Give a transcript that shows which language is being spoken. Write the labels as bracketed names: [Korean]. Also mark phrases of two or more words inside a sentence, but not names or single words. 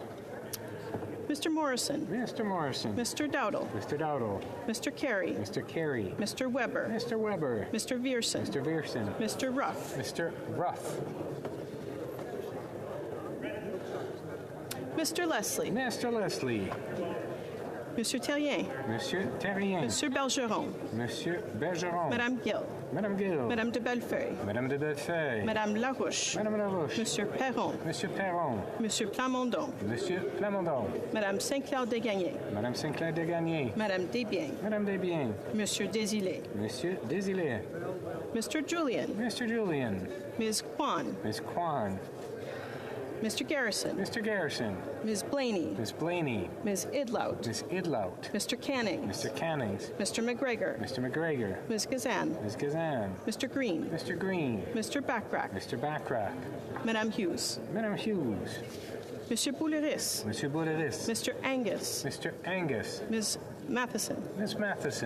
[English] Mr. Morrison. Mr. Morrison. Mr. Dowdle. Mr. Dowdle. Mr. Carey. Mr. Carey. Mr. Weber. Mr. Weber. Mr. Vierson. Mr. Vierson. Mr. Ruff. Mr. Ruff. Mr. Leslie. Mr. Leslie. [French] Monsieur Terrien. Monsieur Terrien. Monsieur Bergeron. Monsieur Bergeron. Madame Gill. Madame Gill. Madame de Bellefeuille. Madame de Bellefeuille. Madame Larouche. Madame Larouche. Monsieur Perron. Monsieur Perron. Monsieur Plamondon. Monsieur Plamondon. Madame Saint-Clair Desgagnés. Madame Saint-Clair Desgagnés. Madame Desbiens. Madame Desbiens. Monsieur Desilets. Monsieur Desilets. [English] Mr. Julian. Mr. Julian. Ms. Kwan. Miss Kwan. Mr. Garrison. Mr. Garrison. Ms. Blaney. Miss Blaney. Ms. Idlout. Miss Idlout. Mr. Cannings. Mr. Cannings. Mr. McGregor. Mr. McGregor. Ms. Gazan. Ms. Gazan. Mr. Green. Mr. Green. Mr. Backrack. Mr. Backrack. [French] Madame Hughes. Madame Hughes. Monsieur Bouleris. Monsieur Bouleris. [English] Mr. Angus. Mr. Angus. Ms. Matheson. Miss Matheson.